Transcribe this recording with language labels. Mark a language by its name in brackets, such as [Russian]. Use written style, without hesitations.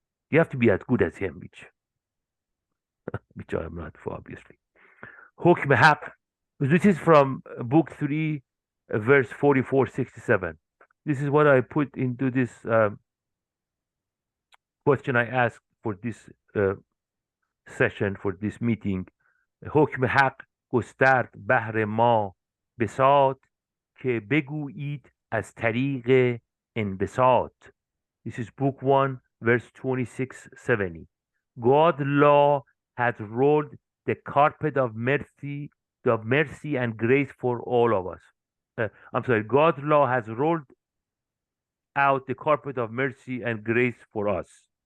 [English] You have to be as good as him, which I am not, for obviously. Hukm Haq. This is from book 3, verse 44-67. This is what I put into this question I asked for this session, for this meeting. [Persian] حکم حق گسترد بهر ما بساط که بگویید از طریق انبساط. [English] This is book 1, verse 2670. God's law has rolled the carpet of mercy and grace for all of us. I'm sorry, God's law has rolled out the carpet of mercy and grace for us.